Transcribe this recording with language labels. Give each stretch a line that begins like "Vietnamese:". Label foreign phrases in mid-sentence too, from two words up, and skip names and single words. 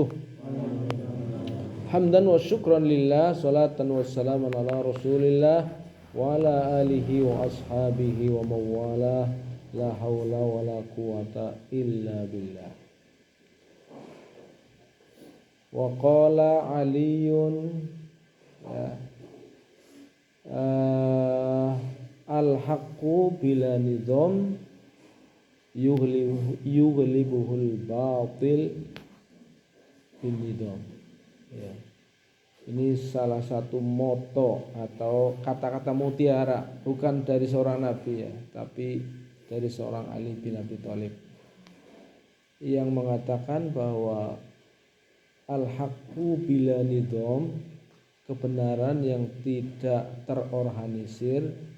Arabic: حمدا وشكرا لله، صلاة وسلاما على رسول الله وعلى آله وأصحابه ومن والاه. لا حول ولا قوة إلا بالله. وقال علي الحق بلا نظام يغلبه الباطل بنظام.
Indonesian: Ya. Ini salah satu moto atau kata-kata mutiara, bukan dari seorang nabi ya, tapi dari seorang Ali bin Abi Thalib yang mengatakan bahwa
Arabic: الحق بلا نظام,
Indonesian: kebenaran yang tidak terorganisir,